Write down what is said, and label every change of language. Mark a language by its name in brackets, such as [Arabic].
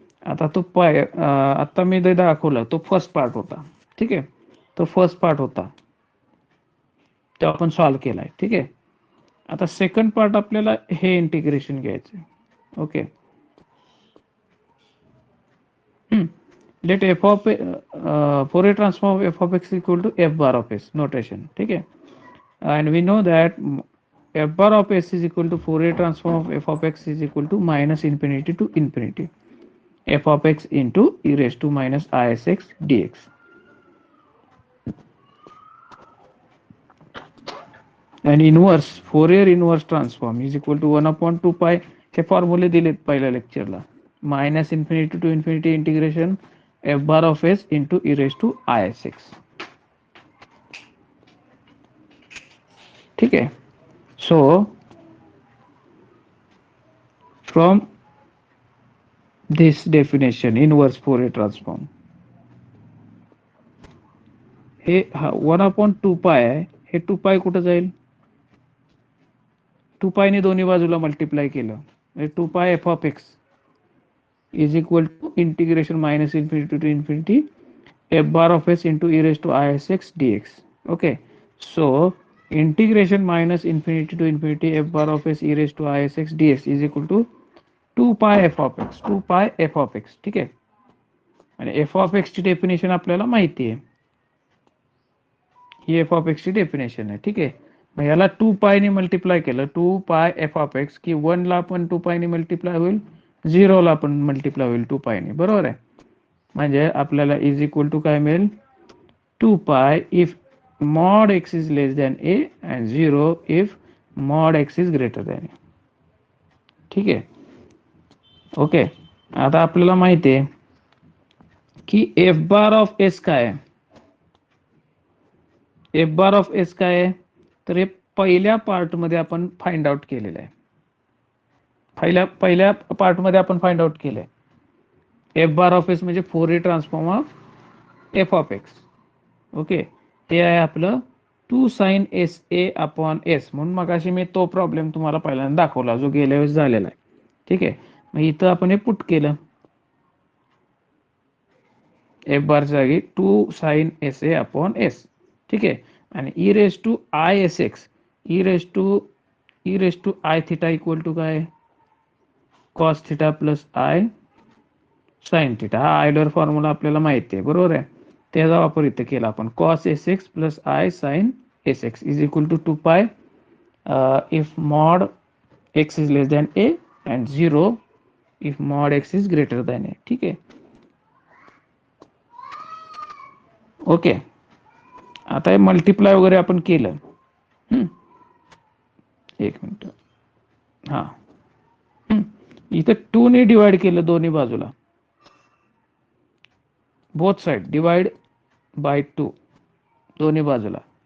[Marathi] आता तो आता मी जे दाखवला तो फर्स्ट पार्ट होता. ठीक आहे, तो फर्स्ट पार्ट होता, तो आपण सॉल्व्ह केलाय. ठीक आहे, आता सेकंड पार्ट आपल्याला हे इंटिग्रेशन घ्यायचं. [English] Okay, let f of Fourier transform of f of x equal to f bar of s notation. ठीक है, and we know that f bar of s is equal to Fourier transform of f of x is equal to minus infinity to infinity f of x into e raised to minus isx dx. And inverse Fourier inverse transform is equal to 1 upon 2 pi. [Marathi] हे फॉर्म्युले दिलेत पहिल्या लेक्चरला. [English] Minus infinity to infinity integration f bar of s into e raised to isx. [Marathi] ठीक है, [English] so from this definition inverse Fourier transform, [Marathi] हे 1 upon 2 पाय आहे, हे 2 पाय कुठं जाईल? 2 पायने दोन्ही बाजूला मल्टिप्लाय केलं, [English] 2 pi f of x is equal to integration minus infinity to infinity f bar of s into e raised to isx dx. Okay, so integration minus infinity to infinity f bar of s e raised to isx dx is equal to 2 pi f of x, 2 pi f of x. [Marathi] ठीक आहे, आणि f of x ची definition आपल्याला माहिती आहे, ही f of x ची definition आहे. ठीक आहे, मग याला 2 पाय ने मल्टिप्लाय केलं, 2 पाय f of x, की 1 ला पण 2 पाय ने मल्टिप्लाय होईल, 0 ला पण मल्टिप्लाय होईल 2 पाय ने. बरोबर आहे, म्हणजे आपल्याला इज इक्वल टू काय मिळेल? [English] 2 pi if mod x is less than a and 0 if mod x is greater than a. [Marathi] ठीक आहे, ओके. आता आपल्याला माहिती आहे की एफ बार ऑफ एस काय आहे? एफ बार ऑफ एस काय आहे? तर हे पहिल्या पार्ट मध्ये आपण फाइंड आउट केलेलं आहे. पहिल्या पार्ट मध्ये आपण फाइंड आउट केलंय. एफ बार ऑफ एस म्हणजे Fourier transform of F of x. Okay, ते आहे आपलं to sign S A upon S. म्हणून मगाशी मी तो प्रॉब्लेम तुम्हाला पहिल्यांदा दाखवला जो गेल्या वेळेस झालेला आहे. ठीक आहे, मग इथं आपण हे पुट केलं एफ बार जागी to sign S A upon S. ठीक आहे, आणि E raise to I S x, E raise to I theta equal to काय, cos theta plus I sine theta. हा आयलर फॉर्म्युला आपल्याला माहिती आहे, बरोबर आहे. त्याचा वापर इथे केला आपण. [English] Cos s x plus i sine s x is equal to 2 pi if mod x is less than a and 0 if mod x is greater than a. [Marathi] ठीक आहे, ओके. आता हे मल्टिप्लाय वगैरे आपण केलं. एक मिनिट, हा इथं 2 ने डिवाइड केलं दोन्ही बाजूला, बोथ साइड डिवाइड बाय 2 दोन्ही बाजूला.